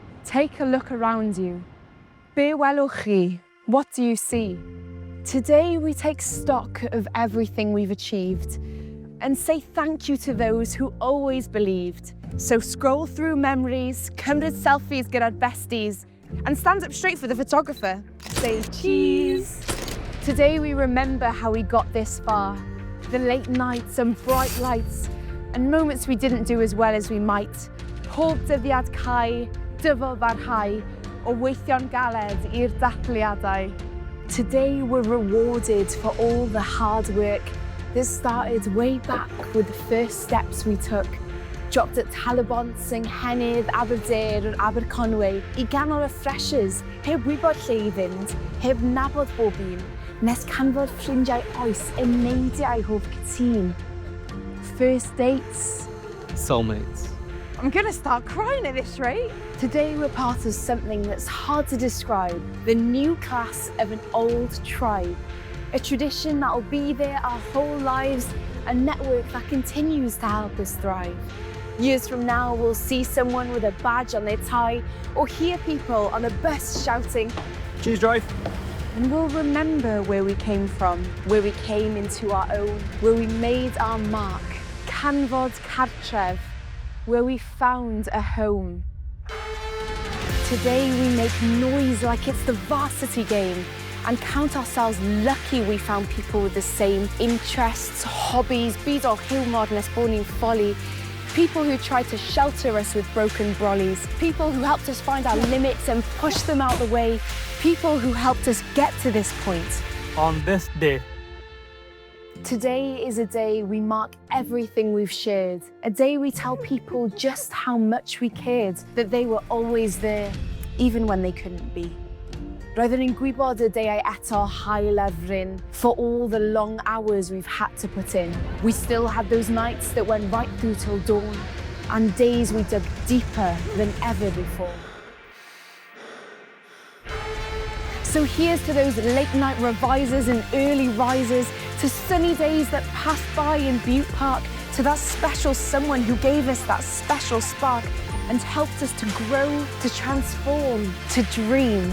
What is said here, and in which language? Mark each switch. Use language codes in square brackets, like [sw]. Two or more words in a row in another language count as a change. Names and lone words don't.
[en] Take a look around you. [cy] Be welwch chi? [en] What do you see? Today we take stock of everything we've achieved and say thank you to those who always believed. So scroll through memories, [cy] cymryd selfies gyda'r besties, [en] and stand up straight for the photographer. Say cheese. Today we remember how we got this far. The late nights and bright lights, and moments we didn't do as well as we might. [cy] Pob dyddiad cau, dyfal barhau, o weithio'n galed i'r dathliadau. [en] Today we're rewarded for all the hard work that started way back with the first steps we took. Dropped at [cy] Talabont, Nghennydd, Aberdare, Aberconwy, I ganol y freshers, heb wybod lle I fynd, heb nabod bob un, nes canfod ffrindiau oes yn neidiau hoff cytun. [en] First dates. Soulmates. I'm gonna start crying at this rate. Today we're part of something that's hard to describe, the new class of an old tribe. A tradition that'll be there our whole lives, a network that continues to help us thrive. Years from now, we'll see someone with a badge on their tie or hear people on a bus shouting, Cheese drive. And we'll remember where we came from, where we came into our own, where we made our mark, [cy] canfod cartref, [en] where we found a home. Today we make noise like it's the varsity game and count ourselves lucky we found people with the same interests, hobbies, [cy] byd o hiwmor nes bod ni'n ffoli, [en] people who tried to shelter us with broken brollies, people who helped us find our limits and push them out the way, people who helped us get to this point. On this day. Today is a day we mark everything we've shared, a day we tell people just how much we cared, that they were always there, even when they couldn't be. [cy] Roeddwn ni'n gwybod y deiau eto hael ar fryn [en] for all the long hours we've had to put in. We still had those nights that went right through till dawn, and days we dug deeper than ever before. So here's to those late night revisers and early risers, to sunny days that passed by in Butte Park, to that special someone who gave us that special spark and helped us to grow, to transform, to dream.